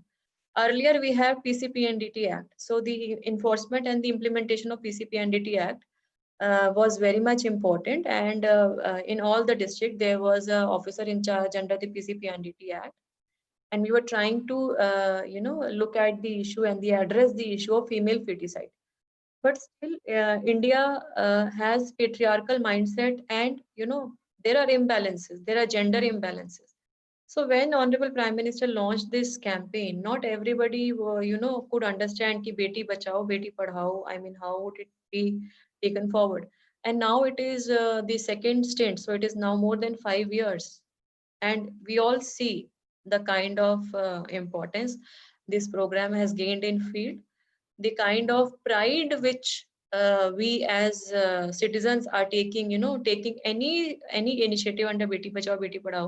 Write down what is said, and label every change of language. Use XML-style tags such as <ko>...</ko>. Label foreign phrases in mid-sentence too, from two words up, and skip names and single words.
<en>Earlier we have PCPNDT Act. So the enforcement and the implementation of PCPNDT Act was very much important, and in all the district there was an officer in charge under the PCPNDT Act, and we were trying to look at the issue and address the issue of female feticide. But still India has patriarchal mindset, and there are imbalances, there are gender imbalances. So when Honorable Prime Minister launched this campaign, not everybody could understand ki beti bachao beti padhao, I mean, how would it be taken forward. And now it is the second stint, so it is now more than 5 years, and we all see the kind of importance this program has gained in field, the kind of pride which we as citizens are taking, taking any initiative under Beti Bachao Beti Padhao.</en>